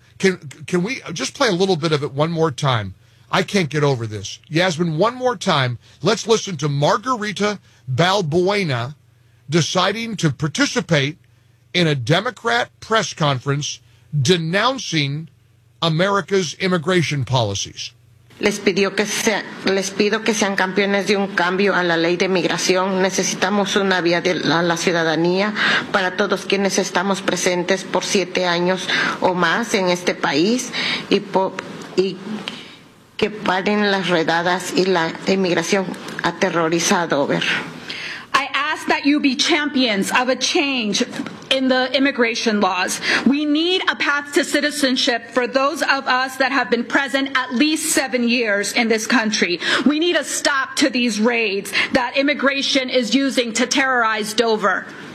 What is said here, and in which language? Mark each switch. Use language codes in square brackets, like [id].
[en] Can we just play a little bit of it one more time? I can't get over this. Yasmin, one more time. Let's listen to Margarita Balbuena deciding to participate in a Democrat press conference denouncing America's immigration policies. [es] Les pido que sean campeones de un cambio a la ley de migración. Necesitamos una vía de la ciudadanía para todos quienes estamos presentes por 7 años o más en este país y que paren las redadas y la inmigración aterrorizada. [en] Over. I ask that you be champions of a change in the immigration laws. We need a path to citizenship for those of us that have been present at least 7 years in this country. We need a stop to these raids that immigration is using to terrorize Dover.